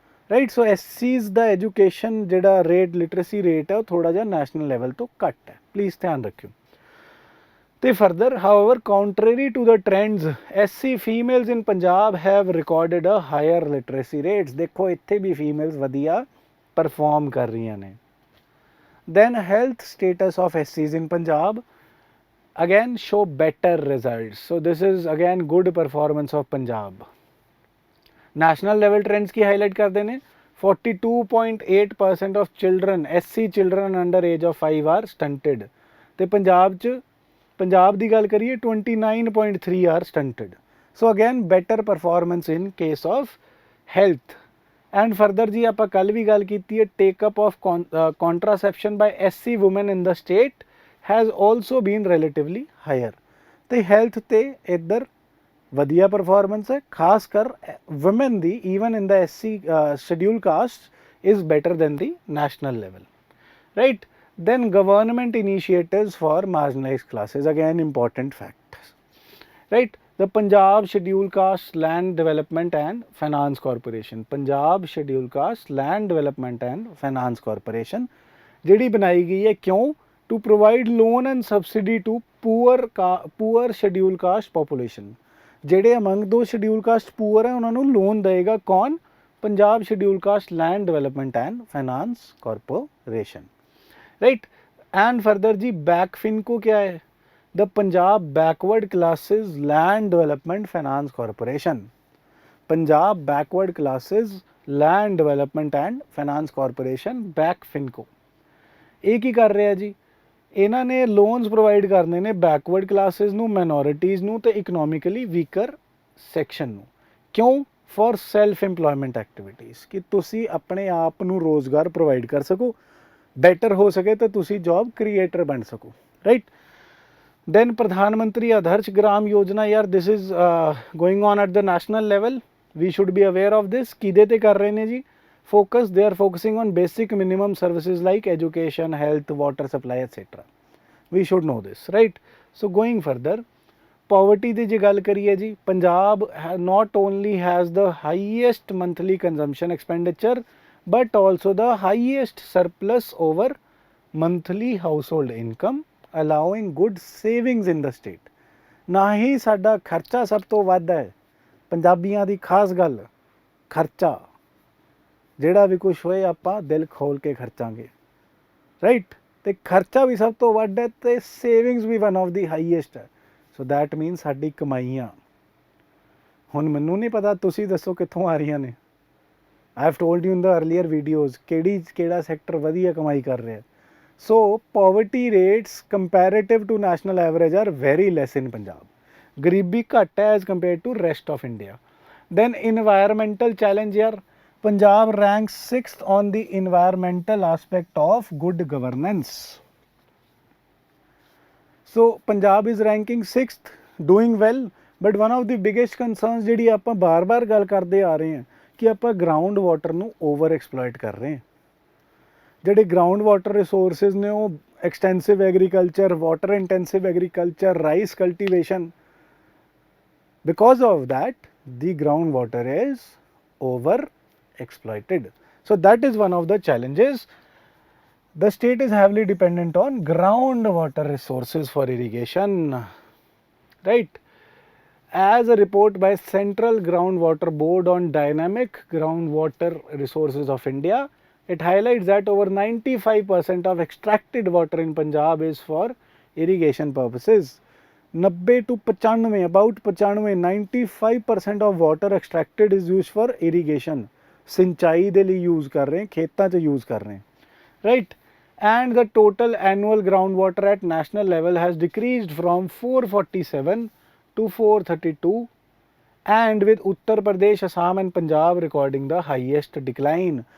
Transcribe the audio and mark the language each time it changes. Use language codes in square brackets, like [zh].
[en] Right. [pa] ਸੋ SC's ਦਾ education ਜਿਹੜਾ rate literacy rate ਹੈ ਉਹ ਥੋੜ੍ਹਾ ਜਿਹਾ ਨੈਸ਼ਨਲ ਲੈਵਲ ਤੋਂ ਘੱਟ ਹੈ, ਪਲੀਜ਼ ਧਿਆਨ ਰੱਖਿਓ। [en] ਤੇ further however contrary to the trends SC females in Punjab have recorded a higher literacy rates. [pa] ਦੇਖੋ ਇੱਥੇ ਵੀ ਫੀਮੇਲਸ ਵਧੀਆ ਪਰਫਾਰਮ ਕਰ ਰਹੀਆਂ ਨੇ। [en] Then health status of SC's in Punjab again show better results. So this is again good performance of Punjab. National level trends [hi] की highlight करते हैं, [en] 42.8% of children SC children under age of 5 are stunted, [pa] ਤੇ पंजाब ਦੀ ਗੱਲ करिए [en] 29.3 are stunted. So again better performance in case of health. And further जी [pa] ਆਪਾਂ ਕੱਲ ਵੀ ਗੱਲ ਕੀਤੀ ਹੈ, [en] take up of contraception by SC women in the state has also been relatively higher. [pa] ਤੇ health ਤੇ ਇੱਧਰ ਵਧੀਆ ਪਰਫਾਰਮੈਂਸ ਹੈ, ਖਾਸ ਕਰ woman ਦੀ [en] Even in the SC schedule caste is better than the national level, right. Then government initiatives for marginalised classes, again important facts, right. [pa] The Punjab schedule caste land development and finance corporation, Punjab schedule caste land development and finance corporation ਜਿਹੜੀ ਬਣਾਈ ਗਈ ਹੈ, ਕਿਉਂ? [en] To provide loan and subsidy to poor schedule caste population. [pa] ਜਿਹੜੇ among ਦੋ schedule caste poor ਹੈ ਉਹਨਾਂ ਨੂੰ ਲੋਨ ਦੇਗਾ ਕੌਣ? Punjab schedule caste land development and ਫਾइनांस corporation, right. [hi] And further जी बैकफिनको क्या है? The Punjab backward classes land development finance corporation, Punjab backward classes land development and finance corporation बैकफिनको। एक ही कर रहे हैं जी, [pa] ਇਹਨਾਂ ਨੇ ਲੋਨਸ ਪ੍ਰੋਵਾਈਡ ਕਰਨੇ ਨੇ ਬੈਕਵਰਡ ਕਲਾਸਿਸ ਨੂੰ, ਮਾਈਨੋਰਿਟੀਜ਼ ਨੂੰ ਤੇ ਇਕਨੋਮਿਕਲੀ ਵੀਕਰ ਸੈਕਸ਼ਨ ਨੂੰ। ਕਿਉਂ? [en] for self employment activities, [pa] ਕਿ ਤੁਸੀਂ ਆਪਣੇ ਆਪ ਨੂੰ ਰੋਜ਼ਗਾਰ ਪ੍ਰੋਵਾਈਡ ਕਰ ਸਕੋ, ਬੈਟਰ ਹੋ ਸਕੇ ਤਾਂ ਤੁਸੀਂ ਜੌਬ ਕ੍ਰੀਏਟਰ ਬਣ ਸਕੋ, ਰਾਈਟ। [en] Then Pradhan Mantri Adarsh Gram Yojana, ਯਾਰ this is going on at the national level, we should be aware of this. [pa] ਕਿਹਦੇ ਤੇ ਕਰ ਰਹੇ ਨੇ ਜੀ? [en] focus, they are focusing on basic minimum services like education, health, water supply, etc. We should know this, right? So going further, poverty [pa] ਦੀ ਜੇ ਗੱਲ ਕਰੀਏ ਜੀ, [en] Punjab not only has the highest monthly consumption expenditure but also the highest surplus over monthly household income, allowing good savings in the state. [pa] ਨਾ ਹੀ ਸਾਡਾ ਖਰਚਾ ਸਭ ਤੋਂ ਵੱਧ ਹੈ, ਪੰਜਾਬੀਆਂ ਦੀ ਖਾਸ ਗੱਲ ਖਰਚਾ, ਜਿਹੜਾ ਵੀ ਕੁਛ ਹੋਏ ਆਪਾਂ ਦਿਲ ਖੋਲ ਕੇ ਖਰਚਾਂਗੇ, ਰਾਈਟ। ਤੇ ਖਰਚਾ ਵੀ ਸਭ ਤੋਂ ਵੱਧ ਹੈ ਤੇ savings we one of ਦੀ highest ਹੈ। [en] so that means [pa] ਸਾਡੀ ਕਮਾਈਆਂ, ਹੁਣ ਮੈਨੂੰ ਨਹੀਂ ਪਤਾ ਤੁਸੀਂ ਦੱਸੋ ਕਿੱਥੋਂ ਆ ਰਹੀਆਂ ਨੇ। [en] I have told you in the earlier videos [pa] ਕਿਹੜਾ ਸੈਕਟਰ ਵਧੀਆ ਕਮਾਈ ਕਰ ਰਿਹਾ। [en] so poverty rates comparative to national average are very less in Punjab, [pa] ਗਰੀਬੀ ਘੱਟ ਹੈ [en] As compare to rest of India. Then environmental challenge, ਯਾਰ Punjab ranks 6th on the environmental aspect of good governance. So Punjab is ranking 6th, doing well, but one of the biggest concerns [pa] ਜਿਹੜੀ ਆਪਾਂ ਬਾਰ-ਬਾਰ ਗੱਲ ਕਰਦੇ ਆ ਰਹੇ ਹਾਂ [en] ਕਿ ਆਪਾਂ ground water ਨੂੰ ਓਵਰ ਐਕਸਪਲੋਇਟ ਕਰ ਰਹੇ ਹਾਂ। ਜਿਹੜੇ ਗਰਾਊਂਡ ਵਾਟਰ ਰਿਸੋਰਸਿਸ ਨੇ ਉਹ extensive agriculture, water intensive agriculture, rice cultivation, because of that the groundwater is over exploited. So that is one of the challenges. The state is heavily dependent on groundwater resources for irrigation, right? As a report by Central Groundwater Board on Dynamic Groundwater Resources of India, it highlights that over 95% of extracted water in Punjab is for irrigation purposes. 90 to 95, about 95, 95% of water extracted is used for irrigation. [hi] सिंचाई [pa] ਦੇ ਲਈ [hi] use कर रहे हैं, खेतों 'ਚ use कर रहे हैं, right? [en] And the total annual groundwater at national level has decreased from 447 to 432, and with Uttar Pradesh, Assam and Punjab recording the highest decline.